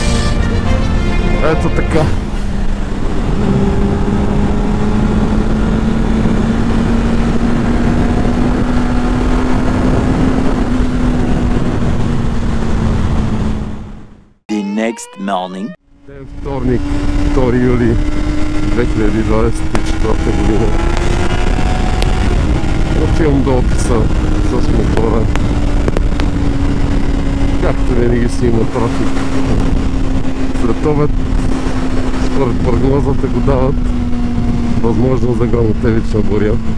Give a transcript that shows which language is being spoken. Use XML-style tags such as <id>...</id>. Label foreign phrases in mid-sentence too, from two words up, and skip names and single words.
<bg>Ето така.</bg> <en>The next morning.</en> <bg>Вторник, 2 юли 2024 година. Отивам до офиса с мотора. Както винаги си има трафик. След обед, според прогнозата го дават възможност за гръмотевична буря.</bg>